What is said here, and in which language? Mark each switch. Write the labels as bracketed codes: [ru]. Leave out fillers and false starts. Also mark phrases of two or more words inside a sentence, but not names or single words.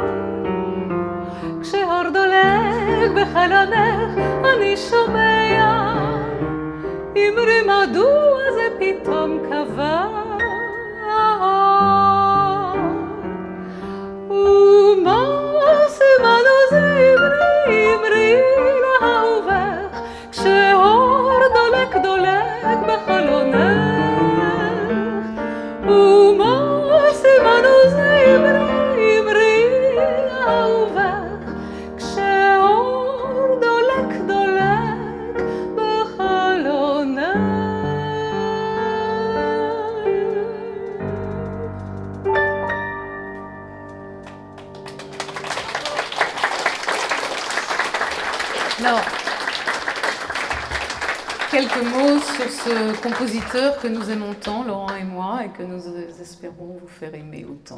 [he] כשאור דולק בחלונך אני שומע אמרי מדוע זה פתאום קבע ומה סימנו זה אמרי לאהובך כשאור דולק דולק בחלונך. ומה סימנו זה אמרי לאהובך כשאור דולק דולק בחלונך. [fr] Alors, quelques mots sur ce compositeur que nous aimons tant, Laurent et moi, et que nous espérons vous faire aimer autant.